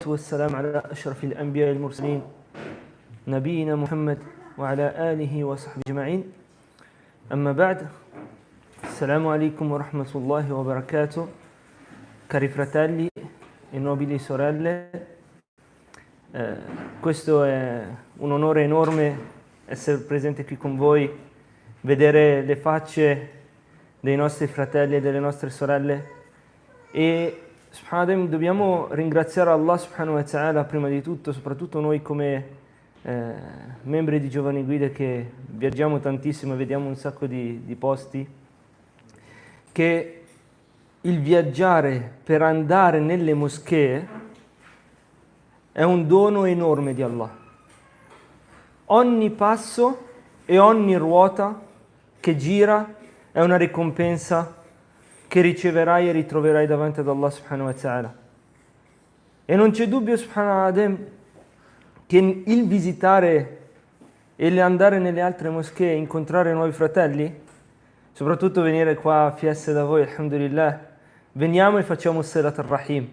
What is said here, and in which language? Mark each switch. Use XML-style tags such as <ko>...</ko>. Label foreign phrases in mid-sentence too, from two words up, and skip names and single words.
<ar>والسلام على أشرف الأنبياء المرسلين نبينا محمد وعلى آله وصحبه أجمعين أما بعد السلام عليكم ورحمة الله وبركاته.</ar> <it>Cari fratelli e nobili sorelle, questo è un onore enorme essere presente qui con voi, vedere le facce dei nostri fratelli e delle nostre sorelle e subhanallah, dobbiamo ringraziare Allah</it> <ar>سبحانه وتعالى</ar> <it>prima di tutto, soprattutto noi come membri di Giovani Guide che viaggiamo tantissimo e vediamo un sacco di posti, che il viaggiare per andare nelle moschee è un dono enorme di Allah. Ogni passo e ogni ruota che gira è una ricompensa che riceverai e ritroverai davanti ad Allah</it> <ar>سبحانه وتعالى.</ar> <it>E non c'è dubbio subhanallah che il visitare e andare nelle altre moschee, incontrare nuovi fratelli, soprattutto venire qua a Fiesse da voi, alhamdulillah, veniamo e facciamo</it> <ar>صلة الرحم.</ar>